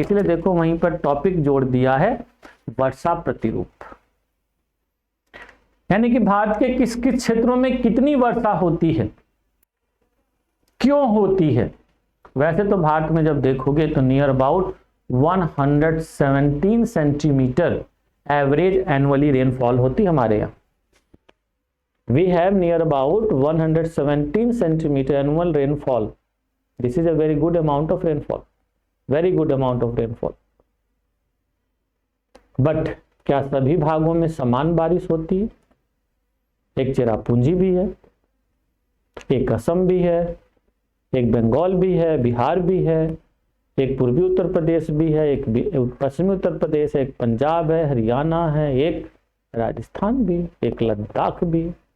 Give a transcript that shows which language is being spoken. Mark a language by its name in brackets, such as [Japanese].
[Hindi] इसलिए देखो वहीं पर टॉपिक जोड़ दिया है वर्षा प्रतिरूप, यानी कि भारत के किस किस क्षेत्रों में कितनी वर्षा होती है, क्यों होती है। वैसे तो भारत में जब देखोगे तो [English] near about 117 centimetre average annually rainfall [Hindi] होती हमारे यहाँ। [English] We have near about 117 centimeter annual rainfall. This is a very good amount of rainfall. Very good amount of rainfall. [Hindi] But क्या सभी भागों में समान बारिश होती है? एक चेरापूंजी भी है, एक असम भी है, एक बंगाल भी है, बिहार भी है, एक पूर्वी उत्तर प्रदेश भी है, एक पश्चिमी उत्तर प्रदेश है, एक पंजाब है, हरियाणा है, एक राजस्थान भी, एक लद्दाख भी।